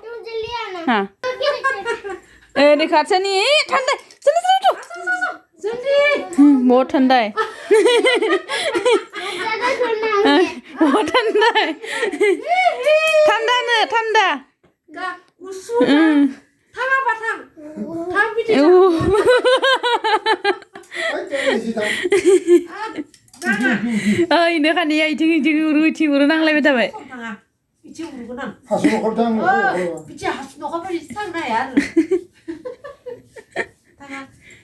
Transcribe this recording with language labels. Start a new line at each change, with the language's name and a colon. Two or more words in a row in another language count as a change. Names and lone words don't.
Hindi: तुम जल्दी आना हाँ देखा अच्छा नहीं है ठंडा चलो चलो जल्दी बहुत ठंडा है ज़्यादा ठंडा है बहुत ठंडा है ठंडा ना ठंडा
Bodo: गा गुसु थाङा बाथां थां पिटि इनो खानिया इथिं उरु नांलायबाय थाबाय थाङा इथि उरगोन आं हासु न'खर थां पिटि हासु न'खरबायदि थांनो हाया आरो थाङा